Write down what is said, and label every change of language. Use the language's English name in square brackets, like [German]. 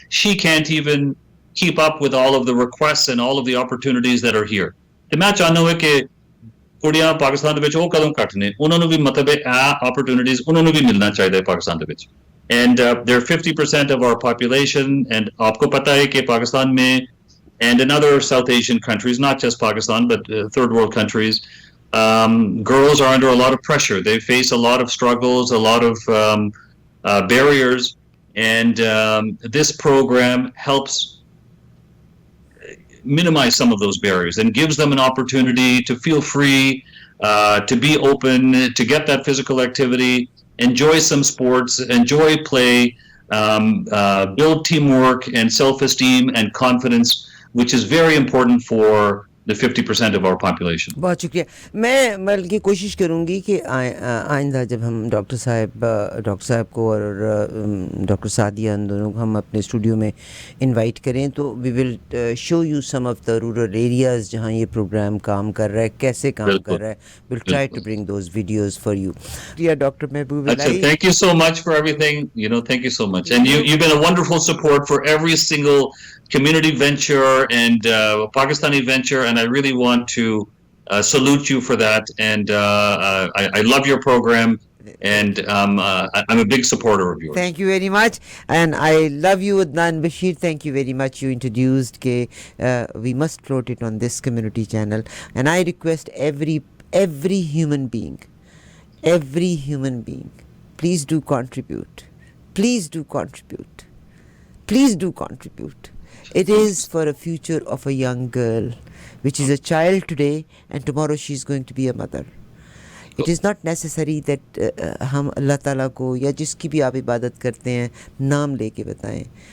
[English] She can't even keep up with all of the requests and all of the opportunities that are here. [Punjabi] ਤੇ ਮੈਂ ਚਾਹੁੰਦਾ ਹਾਂ ਕਿ ਕੁੜੀਆਂ ਪਾਕਿਸਤਾਨ ਦੇ ਵਿੱਚ ਉਹ ਕਦੋਂ ਘੱਟ ਨੇ, ਉਹਨਾਂ ਨੂੰ ਵੀ ਮਤਲਬ ਹੈ ਇਹ opportunities ਉਹਨਾਂ ਨੂੰ ਵੀ ਮਿਲਣਾ ਚਾਹੀਦਾ ਹੈ ਪਾਕਿਸਤਾਨ ਦੇ ਵਿੱਚ. [English] And they're 50% of our population, and [Hindi] आपको पता है कि पाकिस्तान में [English] and in other South Asian countries, not just Pakistan, but third world countries, girls are under a lot of pressure. They face a lot of struggles, a lot of barriers, and this program helps minimize some of those barriers and gives them an opportunity to feel free, to be open, to get that physical activity, enjoy some sports, enjoy play, build teamwork and self-esteem and confidence, which is very important for the 50% of our population. [Hindi] बहुत शुक्रिया. मैं बल्कि कोशिश करूँगी कि आइंदा जब हम डॉक्टर साहब को और डॉक्टर सादिया इन दोनों को हम अपने स्टूडियो में इनवाइट करें तो [English] we will show you some of the rural areas [Hindi] जहाँ ये प्रोग्राम काम कर रहा है, कैसे काम कर रहा है. [English] Will try to bring those videos for you. [Hindi] Doctor Mehboob Ilahi, [English] thank you so much for everything. Thank you so much. And you've been a wonderful support for every single community venture and Pakistani venture, and I really want to salute you for that. And I love your program, and I'm a big supporter of yours. Thank you very much, and I love you, Adnan Bashir. Thank you very much. You introduced ke we must float it on this community channel, and I request every human being, please do contribute. Please do contribute. Please do contribute. It is for a future of a young girl, which is a child today, and tomorrow she is going to be a mother. It is not necessary that [Hindi] हम अल्लाह ताला को या जिसकी भी आप इबादत करते हैं नाम लेके बताएं.